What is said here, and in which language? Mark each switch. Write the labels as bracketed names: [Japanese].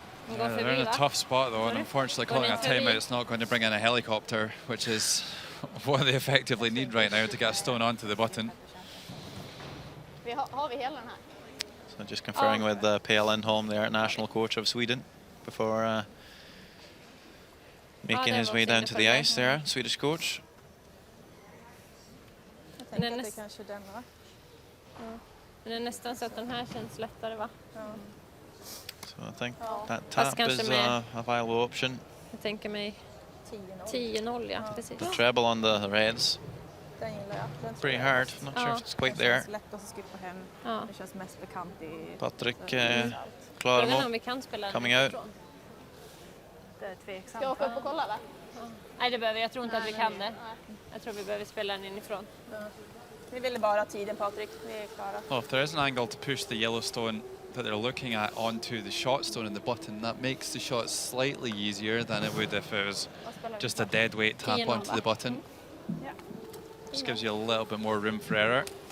[English] Yeah, they're in a tough spot though, and unfortunately calling a timeout is not going to bring in a helicopter, which is what they effectively need right now to get a stone onto the button. So just conferring with P.L. Lindholm, the national coach of Sweden, before making his way down to the ice there, Swedish coach. [Swedish] Men det är nästan så att den här känns lättare, va? [English] So I think that tap is a viable option. [Swedish] Jag tänker mig 10-0, ja, precis. [English] The treble on the reds. [Swedish] Den gillar jag. [English] Pretty hard. Not sure if it's quite there. [Swedish] Lättast att skippa hem. Det känns mest bekant i... [English] Patrik Klarmo coming out. [Swedish] Det är tveksamt. Ska jag åka upp och kolla eller? Nej, det behöver jag tror inte att vi kan det. Jag tror vi behöver spela den inifrån. Vi ville bara tiden, Patrik. Vi är klara. [English] Well, if there is an angle to push the yellow stone that they're looking at onto the shot stone in the button, that makes the shot slightly easier than it would if it was just a dead weight tap onto the button. Just gives you a little bit more room for error.